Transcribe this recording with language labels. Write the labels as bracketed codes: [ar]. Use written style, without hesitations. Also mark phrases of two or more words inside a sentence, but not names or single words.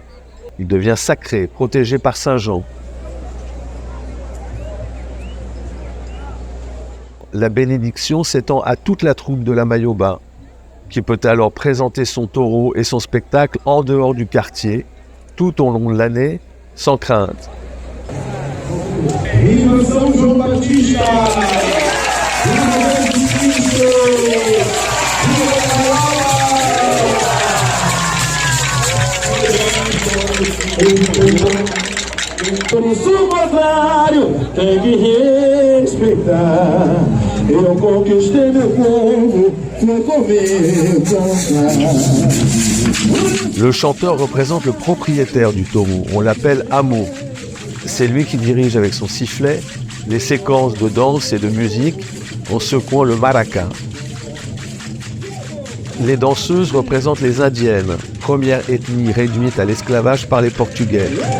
[fr] Il devient sacré, protégé par Saint Jean. La bénédiction s'étend à toute la troupe de la Maioba, qui peut alors présenter son taureau et son spectacle en dehors du quartier, tout au long de l'année, sans crainte. [pt] Viva São João Batista! Viva Cristo! Por isso o contrário tem que respeitar. Eu conquistei meu povo, fui comer cantar. [fr] Le chanteur représente le propriétaire du taureau, on l'appelle Amo. C'est lui qui dirige avec son sifflet les séquences de danse et de musique en secouant le maraca. Les danseuses représentent les Indiennes, première ethnie réduite à l'esclavage par les Portugais.